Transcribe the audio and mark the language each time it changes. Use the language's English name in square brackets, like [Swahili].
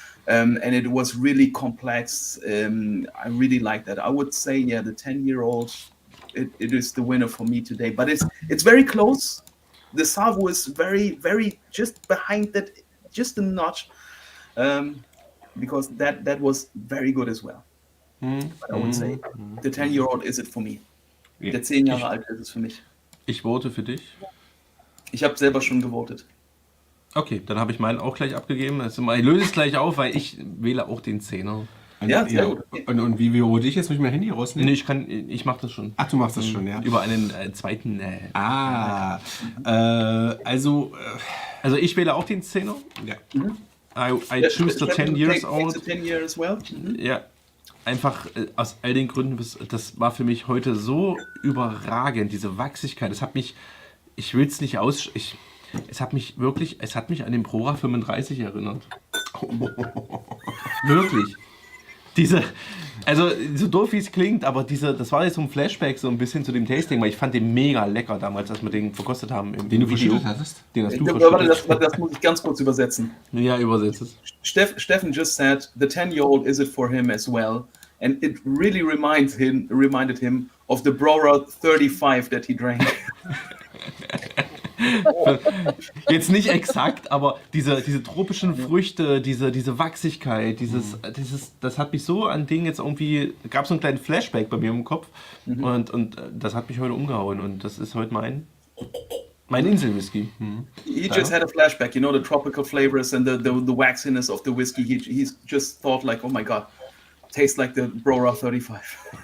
[English] And it was really complex. I really like that. I would say, the 10-year-old, it is the winner for me today. But it's very close. The Savo is very, very just behind that, just a notch, because that was very good as well. But I would say the 10-year-old is it for me. [German] Ja. Der 10 Jahre alt ist es für mich. Ich vote für dich. Ich habe selber schon gewotet. Okay, dann habe ich meinen auch gleich abgegeben. Also, ich löse es gleich auf, weil ich wähle auch den 10er. Ja, sehr gut. Und wie hole ich jetzt? Muss ich mein Handy rausnehmen? Nee, ich mache das schon. Ach, du machst das schon, ja. Über einen zweiten. Also, ich wähle auch den 10er. ja. [English] I choose the 10 years Take old. the 10 year as well. [German] Ja, einfach aus all den Gründen, das war für mich heute so überragend, diese Wachsigkeit. Es hat mich, ich will es nicht es hat mich an den Prora 35 erinnert. Wirklich. Also so doof wie es klingt, aber das war jetzt so ein Flashback so ein bisschen zu dem Tasting, weil ich fand den mega lecker damals, als wir den verkostet haben. Den du verschüttet hattest? Den hast du Warte, verschüttet. das muss ich ganz kurz übersetzen. Ja, übersetzt es. [English] Steffen just said the 10-year-old is it for him as well, and it really reminded him of the Brora 35 that he drank. [German] Jetzt nicht exakt, aber diese tropischen Früchte, diese Wachsigkeit, das hat mich so an Ding jetzt irgendwie, gab so einen kleinen Flashback bei mir im Kopf und das hat mich heute umgehauen und das ist heute mein Inselwhisky. [English] He just had a flashback, you know, the tropical flavors and the waxiness of the whiskey. He's just thought like, oh my god, tastes like the Brora 35.